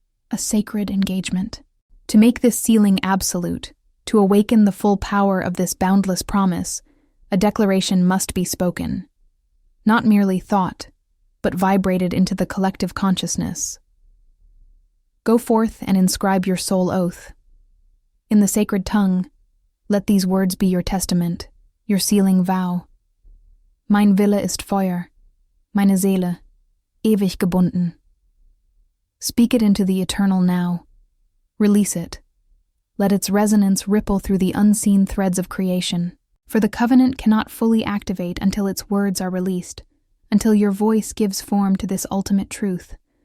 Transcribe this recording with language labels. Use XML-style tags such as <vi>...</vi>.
<en>A sacred engagement. To make this sealing absolute, to awaken the full power of this boundless promise, a declaration must be spoken. Not merely thought, but vibrated into the collective consciousness. Go forth and inscribe your soul oath. In the sacred tongue, let these words be your testament, your sealing vow.</en> <de>Mein Wille ist Feuer, meine Seele, ewig gebunden.</de> <en>Speak it into the eternal now. Release it. Let its resonance ripple through the unseen threads of creation, for the covenant cannot fully activate until its words are released, until your voice gives form to this ultimate truth.</en>